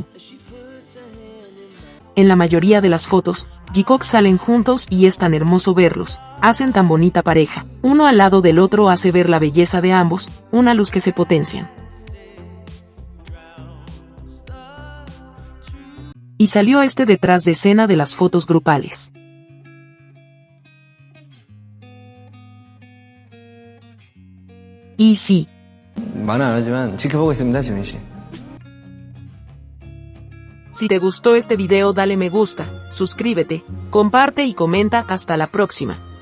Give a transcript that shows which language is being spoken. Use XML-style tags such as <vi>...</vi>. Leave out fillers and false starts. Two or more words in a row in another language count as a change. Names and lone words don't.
<es>En la mayoría de las fotos, Jungkook salen juntos y es tan hermoso verlos, hacen tan bonita pareja, uno al lado del otro hace ver la belleza de ambos, una luz que se potencian. Y salió este detrás de escena de las fotos grupales. Y sí.</es> <ko>말은 안 하지만 지켜보고 있습니다, 지민 씨.</ko> <es>Si te gustó este video dale me gusta, suscríbete, comparte y comenta. Hasta la próxima.</es>